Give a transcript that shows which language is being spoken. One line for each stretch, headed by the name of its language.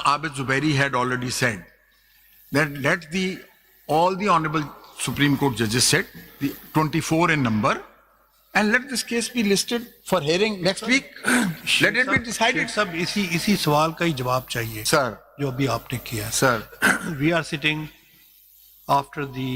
English: Abid Zubairi had already said, that let all the honorable Supreme Court judges sit, the 24 in number, and let this case be listed for hearing next week. Let it be decided.
Urdu: سب اسی سوال کا ہی جواب چاہیے
English: Sir,
Urdu: جو ابھی آپ نے کیا.
English: sir. We are sitting after the